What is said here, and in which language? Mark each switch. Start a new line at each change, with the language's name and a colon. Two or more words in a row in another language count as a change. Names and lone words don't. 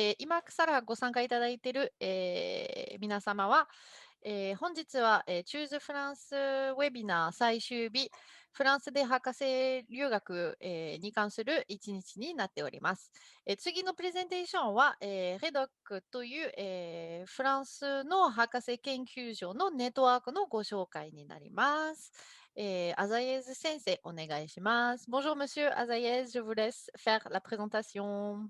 Japanese: 今からご参加いただいている、皆様は、本日は、Choose France ウェビナー最終日、フランスで博士留学、に関する一日になっております。次のプレゼンテーションは、REDOC という、フランスの博士研究所のネットワークのご紹介になります。Azaïez Sensei, お願いします。
French: Bonjour, monsieur Azaïez, je vous laisse faire la présentation.